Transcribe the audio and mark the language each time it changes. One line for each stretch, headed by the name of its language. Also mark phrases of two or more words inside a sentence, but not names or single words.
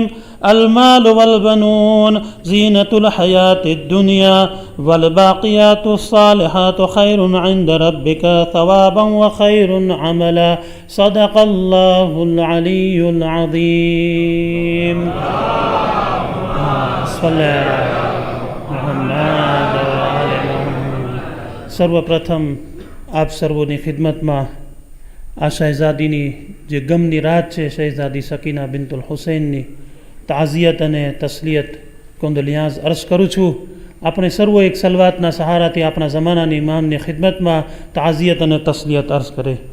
Arabic: المال والبنون زينة الحياة الدنيا والباقيات الصالحات خير عند ربك ثوابا وخير عملا. صدق الله العلي العظيم. صلی محمد
Gujarati: સર્વપ્રથમ આપ સર્વોની ખિદમતમાં આ શહેઝાદીની જે ગમની રાત છે, શહેઝાદી સકીના બિન્તુલ હુસૈનની તાઝિયત અને તસ્લિયત કોંદોલિયાઝ અર્જ કરું છું. આપણે સર્વો એક સલવાતના સહારાથી આપણા જમાનાની ઇમામની ખિદમતમાં તાઝિયત અને તસ્લિયત અર્જ કરે.